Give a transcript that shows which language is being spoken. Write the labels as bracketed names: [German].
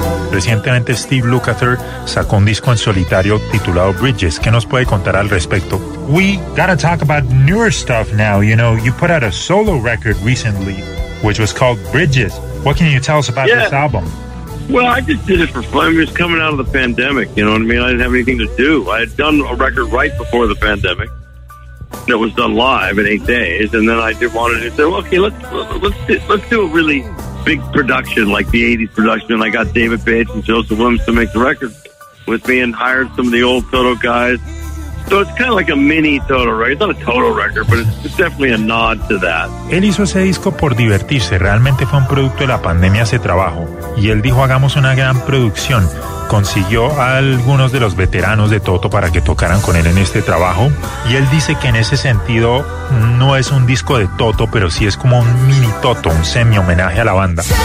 [Spanish] recientemente Steve Lukather sacó un disco en solitario titulado Bridges. ¿Qué nos puede contar al respecto? [English] We gotta talk about newer stuff now. You know, you put out a solo record recently, which was called Bridges. What can you tell us about this album? Well, I just did it for fun. It was coming out of the pandemic, you know what I mean? I didn't have anything to do. I had done a record right before the pandemic that was done live in 8 days, and then I just wanted to say, well, okay, let's do a really big production, like the 80s production, and I got David Bates and Joseph Williams to make the record with me and hired some of the old Toto guys. So it's kind of like a mini Toto record. It's not a Toto record, but it's definitely a nod to that. [Spanish] Él hizo ese disco por divertirse. Realmente fue un producto de la pandemia, ese trabajo. Y él dijo, hagamos una gran producción. Consiguió a algunos de los veteranos de Toto para que tocaran con él en este trabajo. Y él dice que en ese sentido no es un disco de Toto, pero sí es como un mini Toto, un semi homenaje a la banda.